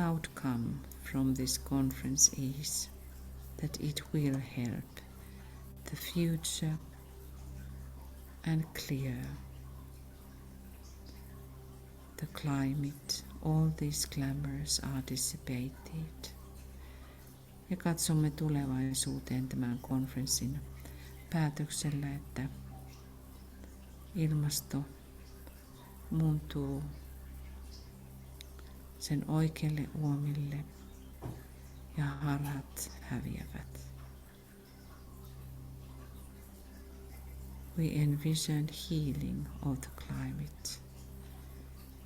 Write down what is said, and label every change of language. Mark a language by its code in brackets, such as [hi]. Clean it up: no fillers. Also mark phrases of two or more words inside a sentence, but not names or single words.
[en] outcome from this conference is that it will help the future and clear the climate. All these glamours are dissipated. [fi] Ja katsomme tulevaisuuteen tämän konferenssin päätöksellä, että ilmasto muuntuu sen oikealle uomille ja harhat häviävät. [en] We envision healing of the climate.